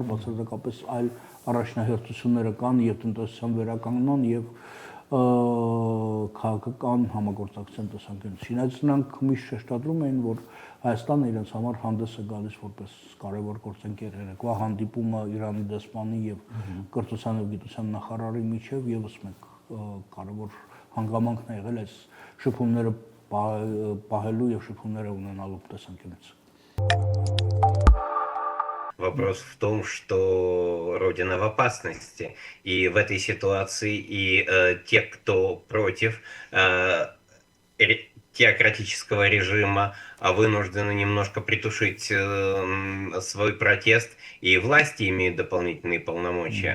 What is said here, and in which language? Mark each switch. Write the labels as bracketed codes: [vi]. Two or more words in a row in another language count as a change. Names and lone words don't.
[hy] բացարձակապես այլ առաջնահերթությունները կան եւ տնտեսության վերականգնման եւ քաղաքական համագործակցության տեսանկյունից։ Նրանք միշտ շեշտադրում էին, որ Հայաստանը իրենց համար հանդես է գալիս որպես կարևոր գործընկեր։ Երեկվա հանդիպումը Իրանի դեսպանի եւ կրթության եւ գիտության նախարարի միջեւ եւս մեկ կարևոր հանգամանքն է եղել այս շփումները պահելու եւ շփումները ունենալու տեսանկյունից։ [ru] Вопрос в том, что Родина в опасности, и в этой ситуации и те, кто против теократического режима, вынуждены немножко притушить свой протест, и власти имеют дополнительные полномочия.